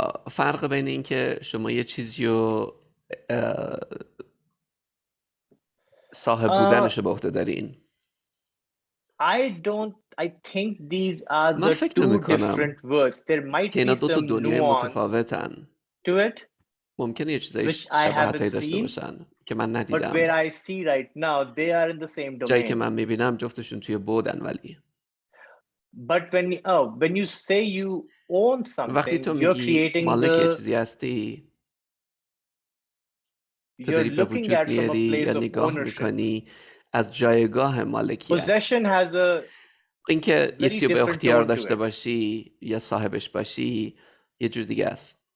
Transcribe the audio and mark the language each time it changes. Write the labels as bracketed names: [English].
[Persian] فرق بین این که شما یه چیزی رو صاحب بودنش رو به عهده دارین. [English] I think these are the two different words. There might be some nuance to it. [Persian] ممکنه یه چیزایی شباهتایی داشته باشن که من ندیدم. [English] But where I see right now, they are in the same domain. [Persian] جایی که من میبینم جفتشون توی بودن ولی. [English] But when you say you own something, you're creating [Persian] مالک یه چیزی هستی. تو داری به وجود میاری یا نگاه میکنی از جایگاه مالکیت. [English] Possession has a [Persian] اینکه یه چیزی به اختیار داشته باشی یا صاحبش باشی یه جور دیگه است.